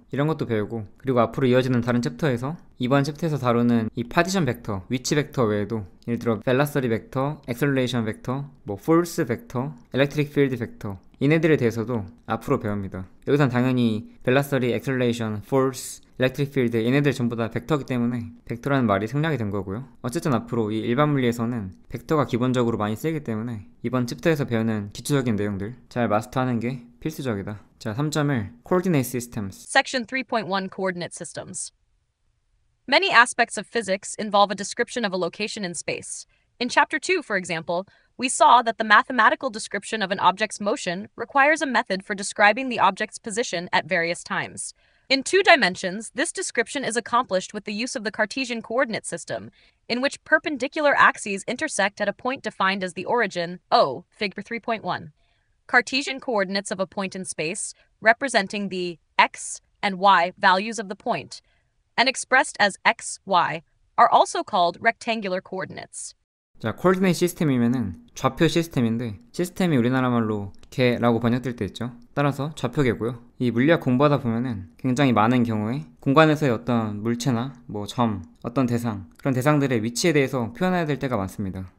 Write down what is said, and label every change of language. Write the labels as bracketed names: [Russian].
[Korean] 이런 것도 배우고, 그리고 앞으로 이어지는 다른 챕터에서 이번 챕터에서 다루는 이 파디션 벡터, 위치 벡터 외에도 예를 들어 벨라서리 벡터, 액셀레이션 벡터, 뭐 포스 벡터, 엘렉트릭 필드 벡터, 얘네들에 대해서도 앞으로 배웁니다. 여기선 당연히 벨라서리, 액셀레이션, 포스, electric field 얘네들 전부 다 벡터이기 때문에 벡터라는 말이 생략이 된 거고요. 어쨌든 앞으로 이 일반 물리에서는 벡터가 기본적으로 많이 쓰이기 때문에 이번 챕터에서 배우는 기초적인 내용들 잘 마스터하는 게 필수적이다. [English] 자, 3.1 Coordinate Systems. Section 3.1 Coordinate Systems. Many aspects of physics involve a description of a location in space. In Chapter 2, for example, we saw that the mathematical description of an object's motion requires a method for describing the object's position at various times. In 2 dimensions, this description is accomplished with the use of the Cartesian coordinate system, in which perpendicular axes intersect at a point defined as the origin, O, Figure 3.1. Cartesian coordinates of a point in space, representing the x and y values of the point, and expressed as x, y, are also called rectangular coordinates. [Korean] 자, 코디네이트 시스템이면은 좌표 시스템인데 시스템이 우리나라 말로 개라고 번역될 때 있죠. 따라서 좌표개고요. 이 물리학 공부하다 보면은 굉장히 많은 경우에 공간에서의 어떤 물체나 뭐 점, 어떤 대상, 그런 대상들의 위치에 대해서 표현해야 될 때가 많습니다.